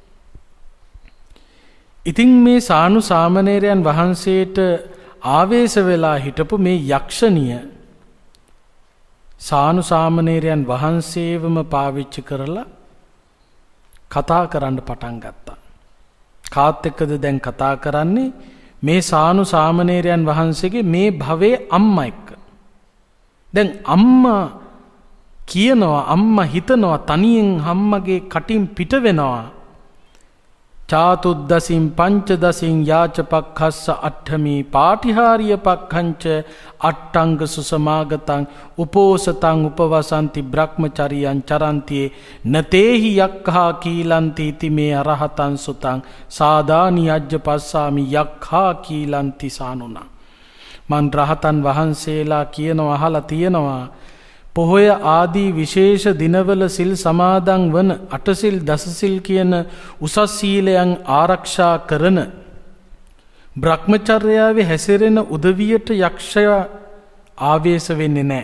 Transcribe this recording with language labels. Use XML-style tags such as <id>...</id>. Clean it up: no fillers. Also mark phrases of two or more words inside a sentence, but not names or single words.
<si>ඉතින් මේ සානු සාමණේරයන් වහන්සේට ආවේශ වෙලා හිටපු මේ යක්ෂණිය සානු සාමණේරයන් වහන්සේවම පාවිච්චි කරලා කතා කරන්න පටන් ගත්තා. කාත් එක්කද දැන් කතා කරන්නේ? මේ සානු සාමණේරයන් වහන්සේගේ මේ භවයේ අම්මා එක්ක. දැන් අම්මා කියනවා, අම්මා හිතනවා තනියෙන් අම්මගේ කටින් පිට වෙනවා.</si> <pi>චාතුද්දසින් පංචදසින් යාචපක්ඛස්ස අට්ඨමි පාටිහාරිය පක්ඛංච අට්ඨංග සුසමාගතං උපෝසතං උපවසන්ති බ්‍රහ්මචරියං චරන්තියේ නතේහි යක්ඛා කීලන්ති ඉති මේ අරහතං සුතං සාදානි අජ්ජ පස්සාමි යක්ඛා කීලන්ති සානුනා.</pi> <si>මන් රහතන් වහන්සේලා කියනවා අහලා තියෙනවා පොහොය ආදී විශේෂ දිනවල සිල් සමාදන් වන අටසිල් දසසිල් කියන උසස් සීලයන් ආරක්ෂා කරන බ්‍රහ්මචර්යාවේ හැසිරෙන උදවියට යක්ෂයා ආවේශ වෙන්නේ නැහැ.</si>